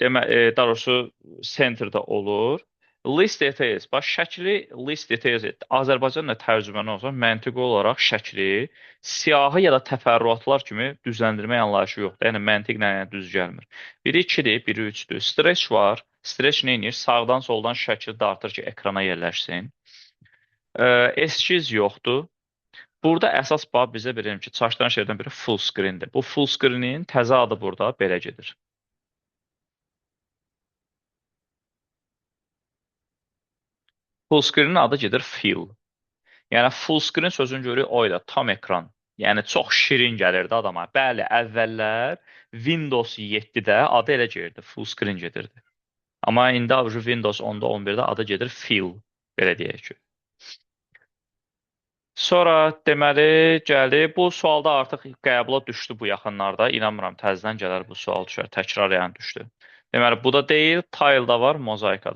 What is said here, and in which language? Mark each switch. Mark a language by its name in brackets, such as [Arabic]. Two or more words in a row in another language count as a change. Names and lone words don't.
[Azerbaijani] daha doğrusu centerdə olur. [English] List details, [Azerbaijani] bax şəkli [English] list details [Azerbaijani] Azərbaycanla tərcüməni olsa məntiqi olaraq şəkli siyahı ya da təfərrüatlar kimi düzləndirmə anlayışı yoxdur. Yəni məntiqlə yəni düz gəlmir. Biri 2-dir, biri 3-dür. Stretch var. Stretch nə edir? Sağdan soldan şəkil dartır ki, ekrana yerləşsin. Eskiz yoxdur. Burada əsas bax bizə bilirəm ki, çaşdıran şeylərdən biri [English] full screen- [Azerbaijani] dir. Bu [English] full screen- [Azerbaijani] in təzə adı burada belə gedir. [English] Full screen- [Azerbaijani] in adı gedir fill. Yəni [English] full screen [Azerbaijani] sözünü görürük o ilə tam ekran. Yəni çox şirin gəlirdi adama. Bəli, əvvəllər Windows 7-də adı elə gedirdi, [English] full screen gedirdi. [Azerbaijani] Amma indi Windows 10-da, 11-də adı gedir fill, belə deyək ki. Sonra deməli gəldi. Bu sualda artıq qəbula düşdü bu yaxınlarda. İnanmıram təzədən gələr bu sual düşər. Təkrar yəni düşdü. Deməli bu da deyil, tile-da var, mozaikada.